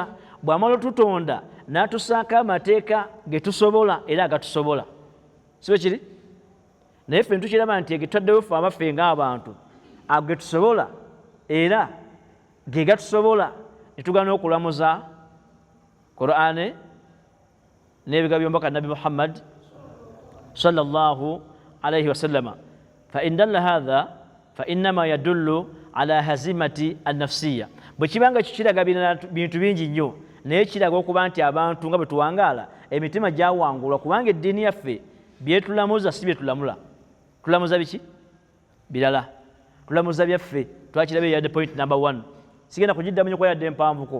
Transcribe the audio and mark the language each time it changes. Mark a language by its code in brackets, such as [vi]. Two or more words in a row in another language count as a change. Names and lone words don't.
[lg] Bw'amala otutonda n'atusaako amateeka ge tusobola era agatusobola, si bwe kiri? Naye ffe ntukiraba nti egetwaddewo ffe abaffe ng'abantu ago ge tusobola era ge gatusobola ne tugana okulamuza Qur'ani n'ebigambo by'omubaka Nabbi Muhammad [ar] صلى الله عليه وسلم. فإن دل هذا فإنما يدل على هزيمة النفسية. [lg] Bwe kibanga kiraga bintu bingi nnyo, naye kiraga okuba nti abantu nga bwe tuwangaala emitima gyawangulwa, kubanga eddiini yaffe byetulamuza si byetulamula. Tulamuza biki? Birala. Tulamuza byaffe. Twakirabye yadde [en] point number 1, [lg] sigenda kugiddamu nnyo kuba yadde mpanvuko.